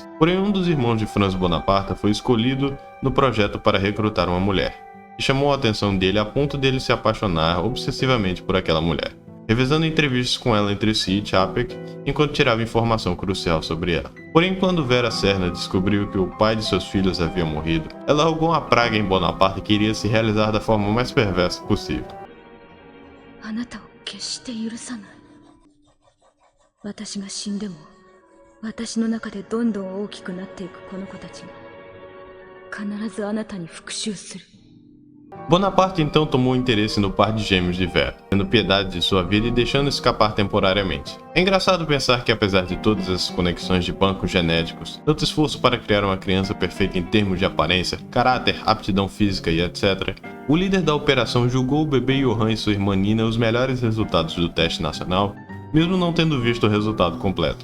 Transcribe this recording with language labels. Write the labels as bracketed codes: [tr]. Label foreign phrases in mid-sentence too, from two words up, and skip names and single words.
[pt] Porém, um dos irmãos de Franz Bonaparte foi escolhido no projeto para recrutar uma mulher, e chamou a atenção dele a ponto dele se apaixonar obsessivamente por aquela mulher, revezando entrevistas com ela entre si e Čapek, enquanto tirava informação crucial sobre ela. Porém, quando Vera Cerna descobriu que o pai de seus filhos havia morrido, ela arrogou uma praga em Bonaparte que iria se realizar da forma mais perversa possível. [ja] 私が死んでも、私の中でどんどん大きくなっていくこの子たちが、必ずあなたに復讐する。 [pt] Bonaparte então tomou interesse no par de gêmeos de Vera, tendo piedade de sua vida e deixando escapar temporariamente. É engraçado pensar que, apesar de todas essas conexões de bancos genéticos, tanto esforço para criar uma criança perfeita em termos de aparência, caráter, aptidão física e etc., o líder da operação julgou o bebê Johann e sua irmã Nina os melhores resultados do teste nacional, mesmo não tendo visto o resultado completo.